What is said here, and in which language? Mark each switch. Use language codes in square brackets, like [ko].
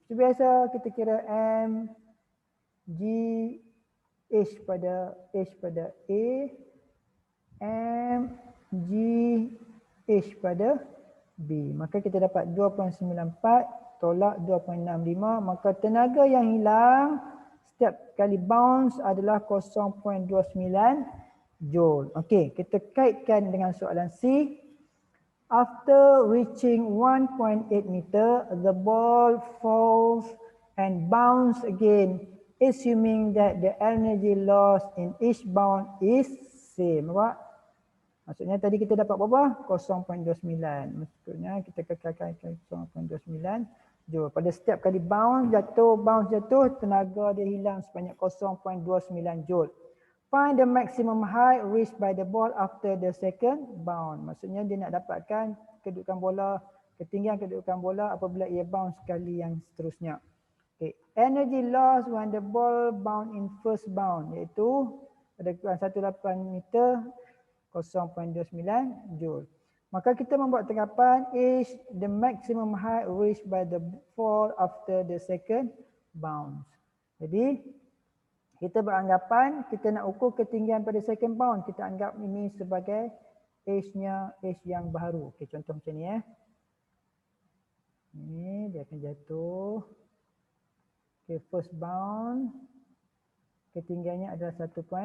[ms] So biasa kita kira M G H pada A, M G H pada B. Maka kita dapat 2.94 tolak 2.65, maka tenaga yang hilang setiap kali bounce adalah 0.29 joule. Okey, kita kaitkan dengan soalan C. [en] After reaching 1.8 meter, the ball falls and bounce again, assuming that the energy loss in each bound is same. [ms] Nampak? Maksudnya tadi kita dapat berapa? 0.29. Maksudnya kita kekalkan 0.29 joule. Pada setiap kali bounce jatuh, tenaga dia hilang sebanyak 0.29 joule. [en] Find the maximum height reached by the ball after the second bound. [ms] Maksudnya dia nak dapatkan kedudukan bola, ketinggian kedudukan bola apabila ia bounce sekali yang seterusnya. Okay. [en] Energy loss when the ball bound in first bound, [ms] iaitu pada kedudukan 18 meter 0.29 joule. Maka kita membuat tanggapan [en] is the maximum height reached by the ball after the second bounce. [ms] Jadi kita beranggapan kita nak ukur ketinggian pada [en] second bound, [ms] kita anggap ini sebagai H-nya, H yang baru. Okey, contoh macam ni Ini dia akan jatuh. Okey, [en] first bound [ms] ketinggiannya adalah 1.8.